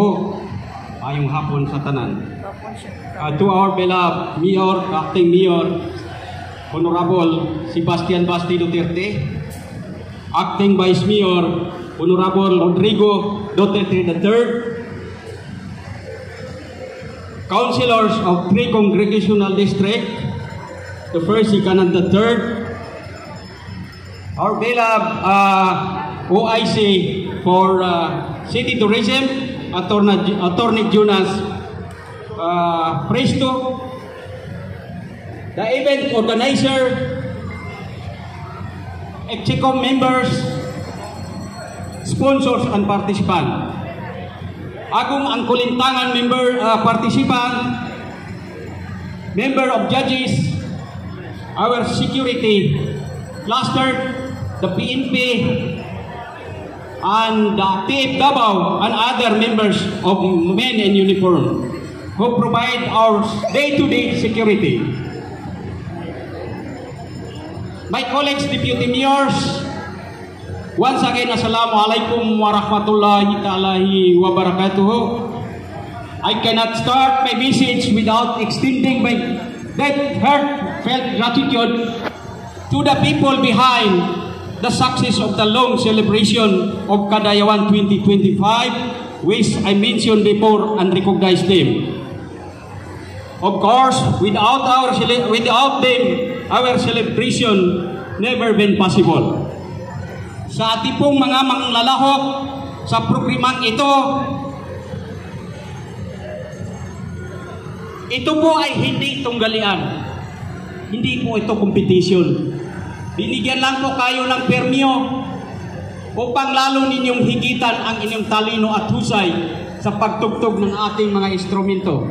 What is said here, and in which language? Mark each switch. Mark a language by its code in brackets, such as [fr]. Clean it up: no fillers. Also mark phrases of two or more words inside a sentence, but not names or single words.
[ceb] Ayong hapon sa tanan. [en] To our beloved Mayor, Acting Mayor, Honorable Sebastian Basti Duterte, Acting Vice Mayor, Honorable Rodrigo Duterte III, Councilors of 3 Congregational Districts, the 1st, 2nd, and the 3rd, our beloved OIC for City Tourism, Attorney Jonas Presto, the event organizer, EXICOM members, sponsors, and participants. Agong ang Kulintangan member, participant, member of judges, our security cluster, the PNP, and the TF Davao, and other members of men in uniform who provide our day-to-day security. My colleagues, deputy mayors, once again, [ar] السلام عليكم ورحمة الله تعالى وبركاته. [en] I cannot start my message without extending my heartfelt gratitude to the people behind the success of the long celebration of Kadayawan 2025, which I mentioned before and recognized them. Of course, without them, our celebration never been possible. [tl] Sa ating pong mga manglalahok sa programang ito po ay hindi tunggalian. Hindi po ito competition. Binigyan lang po kayo ng permyo upang lalo ninyong higitan ang inyong talino at husay sa pagtugtog ng ating mga instrumento.